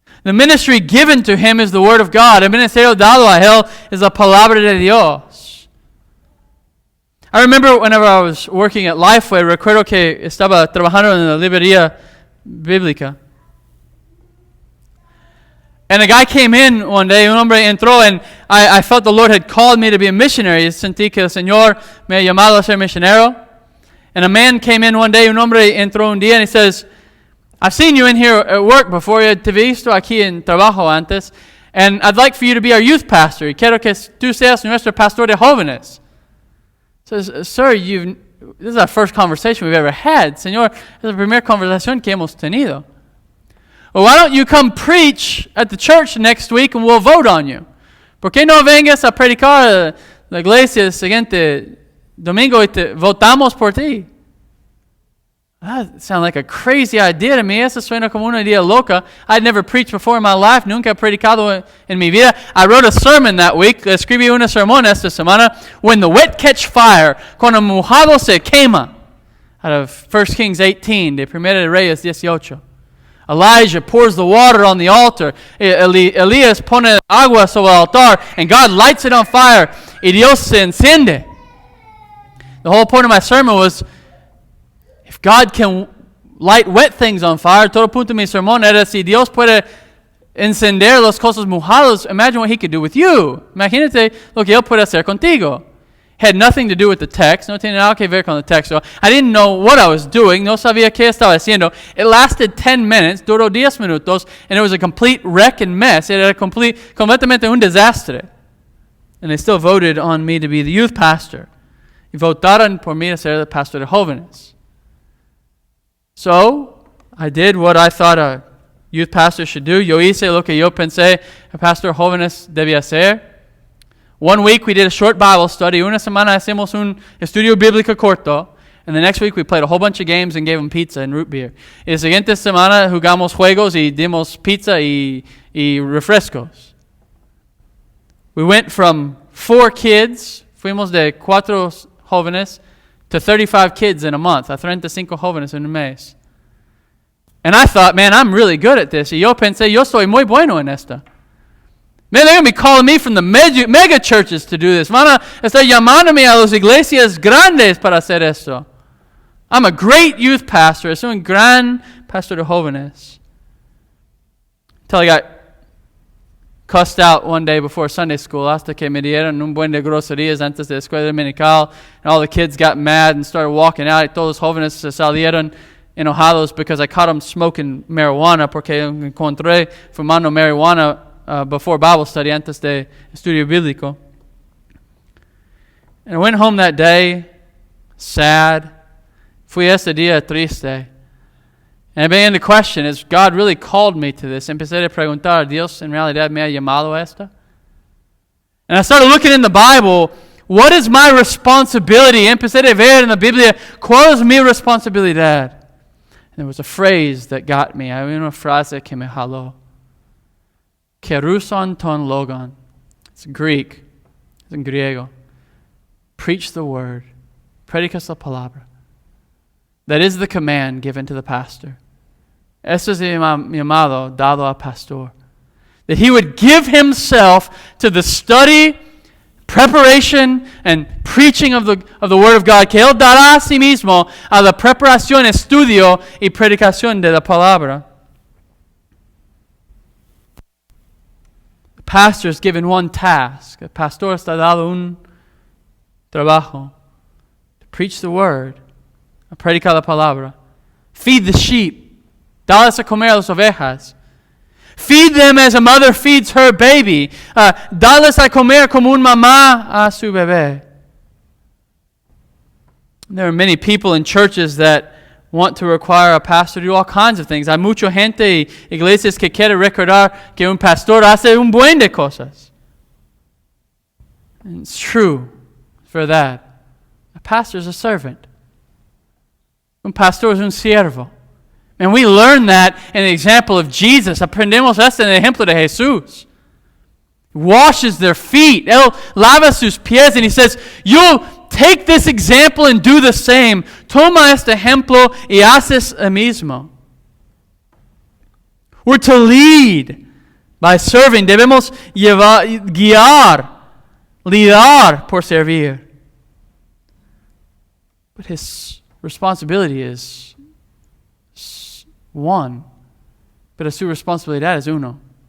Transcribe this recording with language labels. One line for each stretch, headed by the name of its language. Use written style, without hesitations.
English: The ministry given to him is the Word of God.
Spanish: El ministerio dado a él es la palabra de Dios.
English: I remember whenever I was working at Lifeway,
Spanish: recuerdo que estaba trabajando en la librería bíblica.
English: And a guy came in one day,
Spanish: un hombre entró,
English: and I felt the Lord had called me to be a missionary.
Spanish: Sentí que el Señor me ha llamado a ser misionero.
English: And a man came in one day,
Spanish: un hombre entró un día,
English: and he says, I've seen you in here at work before.
Spanish: Te he visto aquí en trabajo antes.
English: And I'd like for you to be our youth pastor.
Spanish: Y quiero que tú seas nuestro pastor de jóvenes.
English: Says, sir, this is our first conversation we've ever had.
Spanish: Señor, es la primera conversación que hemos tenido.
English: Well, why don't you come preach at the church next week and we'll vote on you?
Spanish: ¿Por qué no vengas a predicar a la iglesia el siguiente domingo y votamos por ti?
English: That sounds like a crazy idea to me.
Spanish: Eso suena como una idea loca.
English: I'd never preached before in my life.
Spanish: Nunca he predicado en mi vida.
English: I wrote a sermon that week.
Spanish: Escribí una sermón esta semana.
English: When the wet catch fire.
Spanish: Cuando el mojado se quema.
English: Out of 1 Kings 18.
Spanish: De Primera de Reyes 18.
English: Elijah pours the water on the altar.
Spanish: Elías pone agua sobre el altar.
English: And God lights it on fire.
Spanish: Y Dios se enciende.
English: The whole point of my sermon was, if God can light wet things on fire,
Spanish: todo punto de mi sermón era, si Dios puede encender las cosas mojadas,
English: imagine what He could do with you.
Spanish: Imagínate lo que Él puede hacer contigo.
English: Had nothing to do with the text.
Spanish: No tiene nada que ver con el texto.
English: I didn't know what I was doing.
Spanish: No sabía qué estaba haciendo.
English: It lasted 10 minutes.
Spanish: Duró 10 minutos.
English: And it was a complete wreck and mess.
Spanish: Era completamente un desastre.
English: And they still voted on me to be the youth pastor.
Spanish: Y votaron por mí a ser el pastor de jóvenes.
English: So, I did what I thought a youth pastor should do.
Spanish: Yo hice lo que yo pensé a pastor de jóvenes debía hacer.
English: One week we did a short Bible study.
Spanish: Una semana hacemos un estudio bíblico corto.
English: And the next week we played a whole bunch of games and gave them pizza and root beer.
Spanish: Y la siguiente semana jugamos juegos y dimos pizza y refrescos.
English: We went from 4 kids,
Spanish: fuimos de 4 jóvenes,
English: to 35 kids in a month,
Spanish: a 35 jóvenes en un mes.
English: And I thought, man, I'm really good at this.
Spanish: Y yo pensé, yo soy muy bueno en esto.
English: Man, they're going to be calling me from the mega churches to do this.
Spanish: Van a estar llamándome a las iglesias grandes para hacer esto.
English: I'm a great youth pastor.
Spanish: Soy un gran pastor de jóvenes.
English: Until I got cussed out one day before Sunday school,
Spanish: hasta que me dieron un buen de groserías antes de la escuela dominical,
English: and all the kids got mad and started walking out,
Spanish: y todos los jóvenes se salieron enojados
English: because I caught them smoking marijuana,
Spanish: porque encontré fumando marijuana
English: before Bible study,
Spanish: antes de estudio bíblico.
English: And I went home that day, sad.
Spanish: Fui ese día triste.
English: And I began to question, has God really called me to this?
Spanish: Empecé a preguntar, ¿Dios en realidad me ha llamado a esto?
English: And I started looking in the Bible, what is my responsibility?
Spanish: Empecé a ver en la Biblia, ¿cuál es mi responsabilidad?
English: And there was a phrase that got me.
Spanish: Había una frase que me jaló.
Greek: Keruson ton logon.
English: It's Greek. It's in griego. Preach the word.
Spanish: Predicas la palabra.
English: That is the command given to the pastor.
Spanish: Eso es el llamado dado al pastor.
English: That he would give himself to the study, preparation, and preaching of the Word of God.
Spanish: Que él dará a sí mismo a la preparación, estudio y predicación de la palabra.
English: The pastor is given one task.
Spanish: El pastor está dado un trabajo.
English: To preach the Word.
Spanish: A predicar la palabra.
English: Feed the sheep.
Spanish: Dales a comer a las ovejas.
English: Feed them as a mother feeds her baby.
Spanish: Dales a comer como una mamá a su bebé.
English: There are many people in churches that want to require a pastor to do all kinds of things.
Spanish: Hay mucha gente y iglesias que quiere recordar que un pastor hace un buen de cosas.
English: And it's true for that. A pastor is a servant.
Spanish: Un pastor es un siervo.
English: And we learn that in the example of Jesus.
Spanish: Aprendemos esto en el ejemplo de Jesús.
English: He washes their feet.
Spanish: Él lava sus pies
English: and he says, you take this example and do the same.
Spanish: Toma este ejemplo y haces el mismo.
English: We're to lead. By serving,
Spanish: debemos guiar, lidar por servir.
English: But his responsibility is one.
Spanish: Pero su responsabilidad es uno.